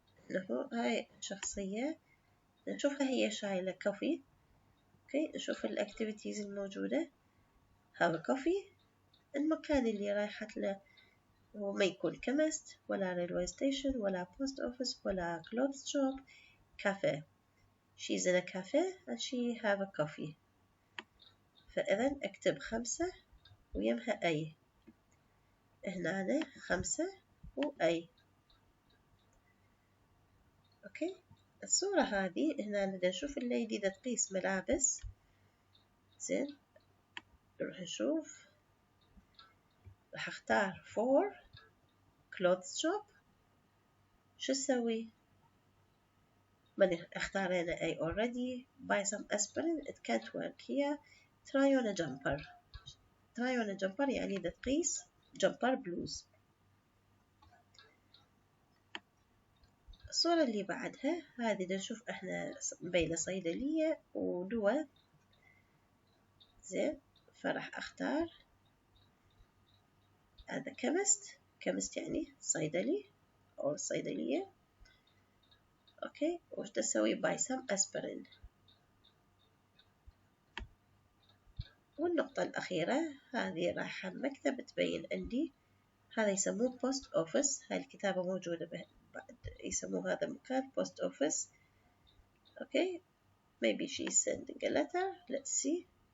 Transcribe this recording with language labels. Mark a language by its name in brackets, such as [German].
[Arabic] إنه هاي شخصية نشوفها هي شايلة كوفي. اوكي نشوف الاكتيفيتيز الموجودة. [English] have a coffee. [Arabic] المكان اللي رايحت له هو ما يكون chemist ولا railway station ولا post office ولا clothes shop. [English] cafe. she's in a cafe and she have a coffee. [Arabic] فإذا اكتب 5 ويمها أي. هنا 5 وأي. أوكي الصورة هذه هنا بدنا نشوف الليدي إذا تقيس ملابس. زين نروح نشوف. راح اختار [English] for clothes shop. [Arabic] شو تسوي؟ من اختارينا A already. [English] buy some aspirin. it can't work here. try on a jumper. try on a jumper [Arabic] يعني إذا تقيس جمبر بلوز. الصورة اللي بعدها هذه نشوف احنا بين صيدلية ودواء. زين فراح اختار هذا chemist يعني صيدلي أو الصيدلية. أوكي وش تسوي [English] buy some aspirin. [Arabic] والنقطة الأخيرة هذه رايحة مكتب تبين عندي. هذا يسموه post office. هاي الكتابة موجودة بعد يسموه هذا المكان post office. [English] Okay maybe she's sending a letter. let's see.